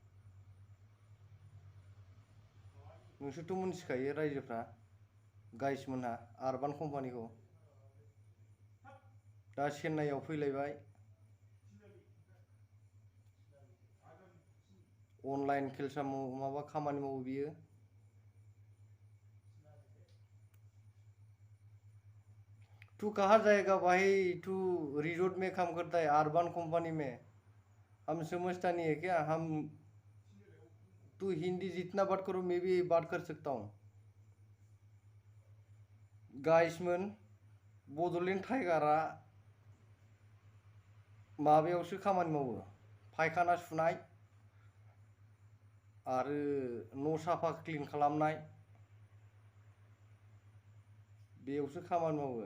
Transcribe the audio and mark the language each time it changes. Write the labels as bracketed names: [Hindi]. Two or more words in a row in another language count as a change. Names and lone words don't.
[Bodo] नोंसोरथ' मिथिखायो रायजोफ्रा, गाइसमोनहा आरबान कम्पानिखौ। दा चेन्नाइआव फैलायबाय। अनलाइन केलसा माबा खामानि मावो बियो। [Hindi] तू कहाँ जाएगा भाई? तू रिजॉर्ट में काम करता है, अर्बन कंपनी में। हम समझता नहीं है क्या? तू हिंदी जितना बात करो मैं भी बात कर सकता हूँ। [Bodo] गाइसमोन, बड'लेण्ड टाइगारा माबायावसो खामानि मावो, फायखाना सुनाय आरो न' साफा क्लिन खालामनाय, बेयावसो खामानि मावो।